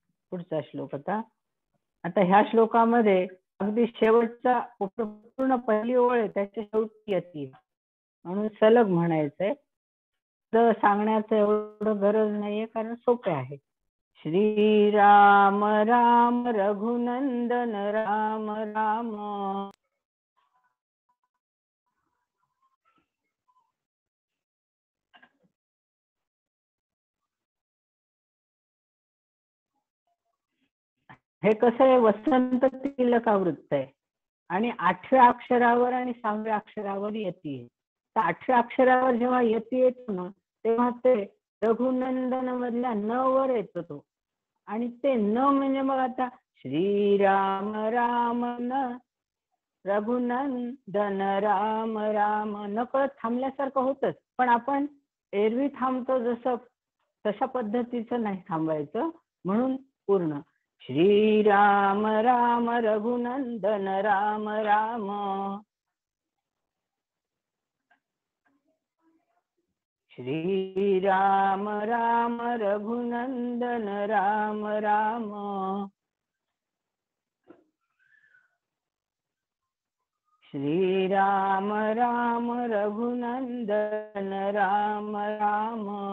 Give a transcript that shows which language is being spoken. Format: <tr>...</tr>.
<mr>पुढचा श्लोक आता ह्या श्लोकामध्ये अगदी शेवटचा पूर्ण पहिली ओळ आहे त्याच्या शेवटी येते म्हणून सलग म्हणायचंय। तर सांगण्याचं एवढं गरज नाहीये कारण सोपे आहे।</mr> <sa>श्री राम राम रघुनंदन राम राम।</sa> <mr>हे कसं आहे वसंत तिलकावृत्त आहे आणि 8व्या अक्षरावर आणि 6व्या अक्षरावर यती आहे। तर 8व्या अक्षरावर जेव्हा यती येतो ना तेव्हा ते रघुनंदन मधल्या न वर येतो तो आणि ते न म्हणजे मग आता श्रीराम राम न रघुनंदन राम राम नकळत थांबल्यासारखं होतच पण आपण एरवी थांबतो जसं तशा पद्धतीचं नाही थांबायचं म्हणून पूर्ण</mr> <sa>श्रीराम राम रघुनंदन राम राम। श्रीराम राम रघुनंदन राम राम। श्रीराम राम रघुनंदन राम राम।</sa>